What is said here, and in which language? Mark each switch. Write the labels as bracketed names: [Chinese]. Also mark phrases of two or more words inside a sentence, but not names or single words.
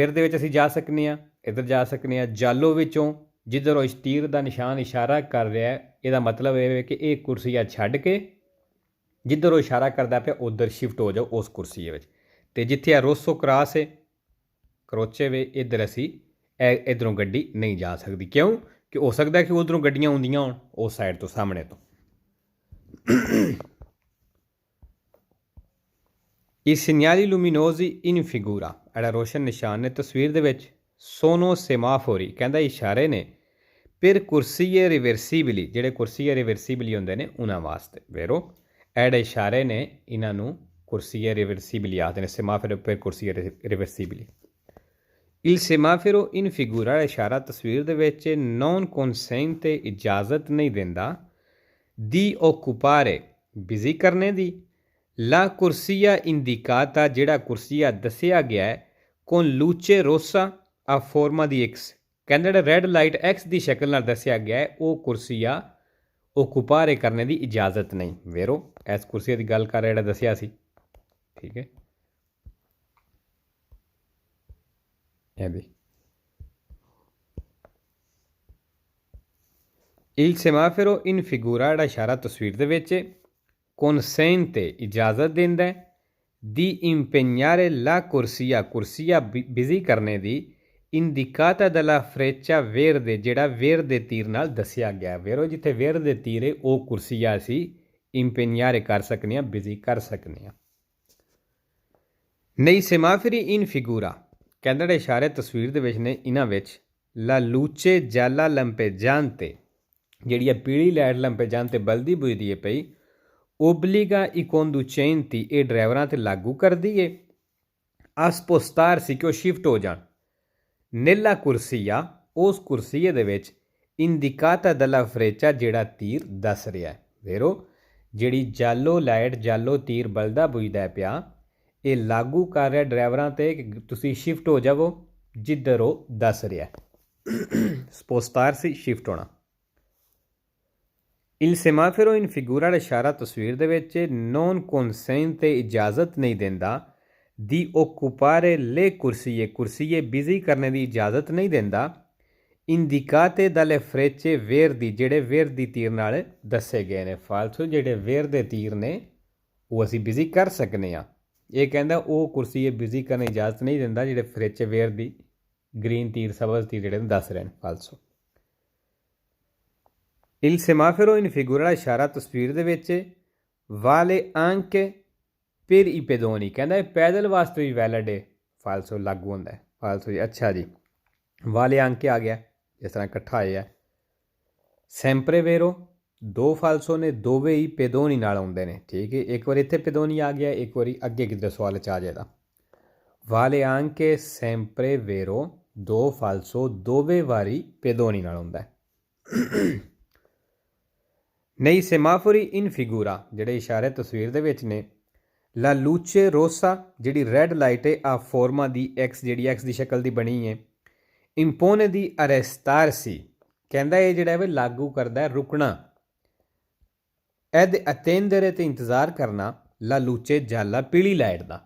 [Punjabi] ਵਿਰ ਦੇ ਵਿੱਚ ਅਸੀਂ ਜਾ ਸਕਦੇ ਹਾਂ, ਇੱਧਰ ਜਾ ਸਕਦੇ ਹਾਂ। ਜਾਲੋ ਵਿੱਚੋਂ ਜਿੱਧਰ ਉਹ ਤੀਰ ਦਾ ਨਿਸ਼ਾਨ ਇਸ਼ਾਰਾ ਕਰ ਰਿਹਾ ਇਹਦਾ ਮਤਲਬ ਇਹ ਹੈ ਕਿ ਇਹ ਕੁਰਸੀਆ ਛੱਡ ਕੇ ਜਿੱਧਰ ਉਹ ਇਸ਼ਾਰਾ ਕਰਦਾ ਪਿਆ ਉੱਧਰ ਸ਼ਿਫਟ ਹੋ ਜਾਓ ਉਸ ਕੁਰਸੀ ਵਿੱਚ। ਅਤੇ ਜਿੱਥੇ ਆ ਰੋਸੋ ਕਰਾਸ ਹੈ, ਕਰੋਚੇ ਵੇ, ਇੱਧਰ ਅਸੀਂ ਇੱਧਰੋਂ ਗੱਡੀ ਨਹੀਂ ਜਾ ਸਕਦੀ। ਕਿਉਂ ਕਿ ਹੋ ਸਕਦਾ ਕਿ ਉੱਧਰੋਂ ਗੱਡੀਆਂ ਆਉਂਦੀਆਂ ਹੋਣ ਉਸ ਸਾਈਡ ਤੋਂ, ਸਾਹਮਣੇ ਤੋਂ। [Italian] I segnali luminosi in figura, [Punjabi] ਜਿਹੜਾ ਰੋਸ਼ਨ ਨਿਸ਼ਾਨ ਨੇ ਤਸਵੀਰ ਦੇ ਵਿੱਚ, [Italian] sono semafori [Punjabi] ਕਹਿੰਦਾ ਇਸ਼ਾਰੇ ਨੇ ਫਿਰ [Italian] corsie reversibili, [Punjabi] ਜਿਹੜੇ [Italian] corsie reversibili [Punjabi] ਹੁੰਦੇ ਨੇ ਉਹਨਾਂ ਵਾਸਤੇ। ਵੇਰੋ ਜਿਹੜੇ ਇਸ਼ਾਰੇ ਨੇ ਇਹਨਾਂ ਨੂੰ [Italian] corsie reversibili [Punjabi] ਆਖਦੇ ਨੇ, [Italian] semafori per corsie reversibili. Il semaforo in figura, [Punjabi] ਇਸ਼ਾਰਾ ਤਸਵੀਰ ਦੇ ਵਿੱਚ [Italian] non consente, [Punjabi] ਇਜਾਜ਼ਤ ਨਹੀਂ ਦਿੰਦਾ, [Italian] di occupare, [Punjabi] ਬਿਜ਼ੀ ਕਰਨੇ ਦੀ, [Italian] la corsia indicata, [Punjabi] ਜਿਹੜਾ ਕੁਰਸੀਆ ਦੱਸਿਆ ਗਿਆ ਹੈ, [Italian] con luce rossa a forma di X, [Punjabi] ਕਹਿੰਦੇ ਜਿਹੜਾ [English] red light [Punjabi] ਐਕਸ ਦੀ ਸ਼ਕਲ ਨਾਲ ਦੱਸਿਆ ਗਿਆ ਹੈ ਉਹ ਕੁਰਸੀਆ ਓਕੂਪਾਰੇ ਕਰਨੇ ਦੀ ਇਜਾਜ਼ਤ ਨਹੀਂ। ਵੇਰੋ ਇਸ ਕੁਰਸੀਆ ਦੀ ਗੱਲ ਕਰ ਰਿਹਾ ਜਿਹੜਾ ਦੱਸਿਆ ਸੀ, ਠੀਕ ਹੈ। ਇਹ ਵੀ [Italian] il semaforo in figura, [Punjabi] ਜਿਹੜਾ ਇਸ਼ਾਰਾ ਤਸਵੀਰ ਦੇ ਵਿੱਚ consente, ਇਜਾਜ਼ਤ ਦਿੰਦਾ ਹੈ, [Italian] di impegnare la corsia, [Punjabi] ਕੁਰਸੀਆ ਬਿਜ਼ੀ ਕਰਨੇ ਦੀ, [Italian] indicata dalla freccia verde, [Punjabi] ਜਿਹੜਾ ਵੇਰ ਦੇ ਤੀਰ ਨਾਲ ਦੱਸਿਆ ਗਿਆ। ਵੇਰੋ ਜਿੱਥੇ ਵੇਰ ਦੇ ਤੀਰ ਹੈ ਉਹ ਕੁਰਸੀਆ ਅਸੀਂ impegnare ਕਰ ਸਕਦੇ ਹਾਂ, ਬਿਜ਼ੀ ਕਰ ਸਕਦੇ ਹਾਂ। [Italian] nei semafori in figura, [Punjabi] ਕਹਿੰਦਾ ਜਿਹੜੇ ਇਸ਼ਾਰੇ ਤਸਵੀਰ ਦੇ ਵਿੱਚ ਨੇ ਇਹਨਾਂ ਵਿੱਚ [Italian] la luce gialla lampeggiante, [Punjabi] ਜਿਹੜੀ ਹੈ ਪੀਲੀ ਲਾਈਟ lampeggiante ਬਲਦੀ ਬੁਝਦੀ ਹੈ ਪਈ, [Italian] obbliga i conducenti, [Punjabi] ਇਹ ਡਰਾਈਵਰਾਂ 'ਤੇ ਲਾਗੂ ਕਰਦੀ ਹੈ, [Italian] a spostarsi, [Punjabi] ਕਿ ਉਹ ਸ਼ਿਫਟ ਹੋ ਜਾਣ, [Italian] nella corsia, [Punjabi] ਉਸ ਕੁਰਸੀਏ ਦੇ ਵਿੱਚ, [Italian] indicata dalla freccia, [Punjabi] ਜਿਹੜਾ ਤੀਰ ਦੱਸ ਰਿਹਾ ਹੈ। ਵੇਰੋ ਜਿਹੜੀ ਜਾਲੋ ਲਾਈਟ, ਜਾਲੋ ਤੀਰ ਬਲਦਾ ਬੁਝਦਾ ਪਿਆ, ਇਹ ਲਾਗੂ ਕਰ ਰਿਹਾ ਡਰਾਈਵਰਾਂ 'ਤੇ ਕਿ ਤੁਸੀਂ ਸ਼ਿਫਟ ਹੋ ਜਾਵੋ ਜਿੱਧਰ ਉਹ ਦੱਸ ਰਿਹਾ। [Italian] ਸਪੋਸਤਾਰਸੀ, [Punjabi] ਸ਼ਿਫਟ ਹੋਣਾ। [Italian] il semaforo in figura, [Punjabi] ਇਸ਼ਾਰਾ ਤਸਵੀਰ ਦੇ ਵਿੱਚ [Italian] non consente, [Punjabi] ਇਜਾਜ਼ਤ ਨਹੀਂ ਦਿੰਦਾ, [Italian] di occupare le corsie, [Punjabi] ਕੁਰਸੀਏ ਬਿਜ਼ੀ ਕਰਨੇ ਦੀ ਇਜਾਜ਼ਤ ਨਹੀਂ ਦਿੰਦਾ, [Italian] indicate dalle frecce verdi, [Punjabi] ਜਿਹੜੇ ਵੇਰ ਦੀ ਤੀਰ ਨਾਲ ਦੱਸੇ ਗਏ ਨੇ। ਫਾਲਤੂ ਜਿਹੜੇ ਵੇਰ ਦੇ ਤੀਰ ਨੇ ਉਹ ਅਸੀਂ ਬਿਜ਼ੀ ਕਰ ਸਕਦੇ ਹਾਂ। ਇਹ ਕਹਿੰਦਾ ਉਹ ਕੁਰਸੀਏ ਬਿਜ਼ੀ ਕਰਨ ਦੀ ਇਜਾਜ਼ਤ ਨਹੀਂ ਦਿੰਦਾ ਜਿਹੜੇ [Italian] frecce verdi [Punjabi] ਦੀ ਗ੍ਰੀਨ ਤੀਰ, ਸਬਜ਼ ਤੀਰ ਜਿਹੜੇ ਦੱਸ ਰਹੇ ਨੇ। [Italian] ਫਾਲਸੋ il semaforo in figura, [Punjabi] ਇਸ਼ਾਰਾ ਤਸਵੀਰ ਦੇ ਵਿੱਚ [Italian] vale anche per i pedoni, [Punjabi] ਕਹਿੰਦਾ ਇਹ ਪੈਦਲ ਵਾਸਤੇ ਵੀ ਵੈਲਿਡ ਹੈ। ਫਾਲਸੋ ਲਾਗੂ ਹੁੰਦਾ ਹੈ। ਫਾਲਸੋ ਜੀ, ਅੱਛਾ ਜੀ, [Italian] vale anche [Punjabi] ਆ ਗਿਆ ਜਿਸ ਤਰ੍ਹਾਂ ਇਕੱਠਾ ਹੋਇਆ। [Italian] sempre vero, [Punjabi] ਦੋ ਫਾਲਸੋ ਨੇ, ਦੋਵੇਂ ਹੀ ਪੈਦੋਨੀ ਨਾਲ ਆਉਂਦੇ ਨੇ, ਠੀਕ ਹੈ। ਇੱਕ ਵਾਰੀ ਇੱਥੇ ਪੈਦੋਨੀ ਆ ਗਿਆ, ਇੱਕ ਵਾਰੀ ਅੱਗੇ ਕਿਤੇ ਸਵਾਲ 'ਚ ਆ ਜਾਏਗਾ। [Italian] vale anche sempre vero, [Punjabi] ਦੋ ਫਾਲਸੋ ਦੋਵੇਂ ਵਾਰੀ ਪੈਦੋਨੀ ਨਾਲ ਆਉਂਦਾ ਹੈ। ਨਹੀਂ [Italian] semafori in figura, [Punjabi] ਜਿਹੜੇ ਇਸ਼ਾਰੇ ਤਸਵੀਰ ਦੇ ਵਿੱਚ ਨੇ, [Italian] la luce rossa, [Punjabi] ਜਿਹੜੀ [English] red light [Punjabi] ਹੈ, [Italian] a forma di X, [Punjabi] ਜਿਹੜੀ ਐਕਸ ਦੀ ਸ਼ਕਲ ਦੀ ਬਣੀ ਹੈ, [Italian] impone di arrestarsi, [Punjabi] ਕਹਿੰਦਾ ਇਹ ਜਿਹੜਾ ਹੈ ਲਾਗੂ ਕਰਦਾ ਹੈ ਰੁਕਣਾ, ਇਹਦੇ ਅਤੇਂਦਰੇ ਤੇ ਇੰਤਜ਼ਾਰ ਕਰਨਾ, [Italian] la luce gialla, [Punjabi] ਪੀਲੀ ਲਾਈਟ ਦਾ।